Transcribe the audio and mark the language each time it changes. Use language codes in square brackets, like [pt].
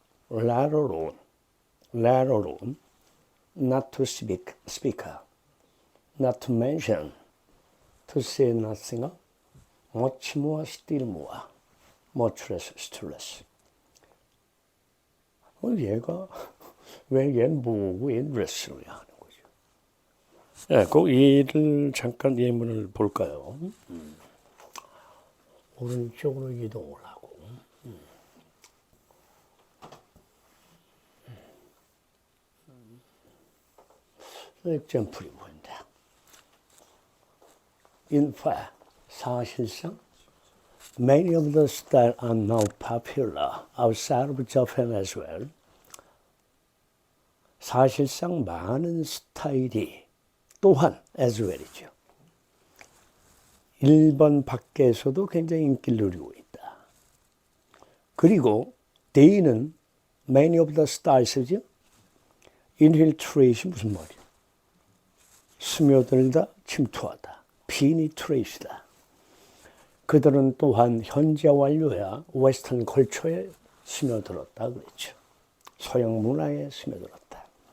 [en] let alone, not to speak, not to mention, to say nothing, much more, still more, much less, still less. [ko] 얘가 왜 얘는 뭐고 얘는 less를 하는 거죠. 네, 그 얘를 잠깐 예문을 볼까요? 오른쪽으로 이동을 하고. 엑sem플이 보인다. [en] In fact, [ko] 사실상 [en] many of the styles are now popular outside of Japan as well. [ko] 사실상 많은 스타일이 또한 [en] as well [ko] 이죠. 일본 밖에서도 굉장히 인기를 누리고 있다. 그리고 they는 [en] many of the styles [ko] 죠. infiltrate이 무슨 말이야? 스며들다, 침투하다. penetrate이다. 그들은 또한 현재 완료야 웨스턴 컬처에 스며들었다 그랬죠. 서양 문화에 스며들었다.